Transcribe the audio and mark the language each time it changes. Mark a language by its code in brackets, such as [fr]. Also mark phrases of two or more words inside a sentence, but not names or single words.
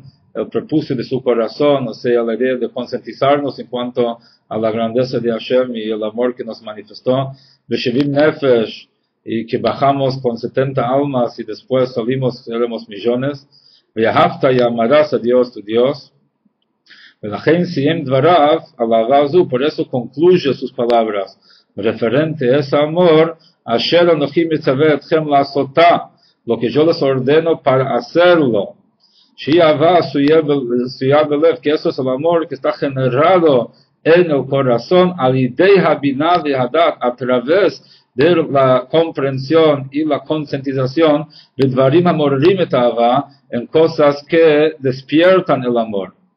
[es] el prepucio de su corazón, o sea, la idea de concientizarnos en cuanto a la grandeza de Hashem y el amor que nos manifestó, [he] בשבעים נפש, [es] y que bajamos con 70 almas y después salimos, éramos millones, Ve'ahavta y amarás a Dios tu Dios, [he] ולכן סיים דבריו על אהבה זו, [es] por eso concluye sus palabras, referente a ese amor, [he] אשר אנכי מצוה אתכם לעשותה, [es] lo que yo les ordeno para hacerlo. Que eso es el amor que está generado en el corazón, a través de la comprensión y la concientización, en cosas que despiertan el amor.